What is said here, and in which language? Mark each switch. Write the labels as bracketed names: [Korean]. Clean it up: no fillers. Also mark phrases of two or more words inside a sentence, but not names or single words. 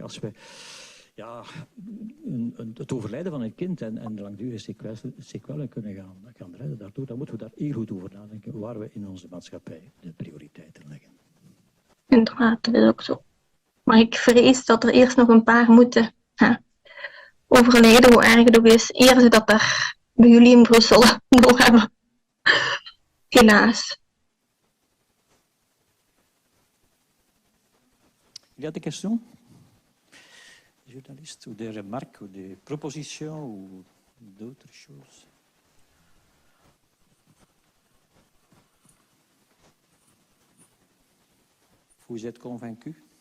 [Dutch] Als we het overlijden van een kind en de langdurige sequellen kunnen gaan redden daardoor, dan moeten we daar heel goed over nadenken waar we in onze maatschappij de prioriteiten leggen. Inderdaad, dat is ook zo. Maar ik vrees dat er eerst nog een paar moeten overlijden, hoe erg het ook is, eer ze dat er bij jullie in Brussel nog hebben. Helaas. [French] Il y a des questions? Journalistes, ou des remarques, ou des propositions, ou d'autres choses? Vous êtes convaincu?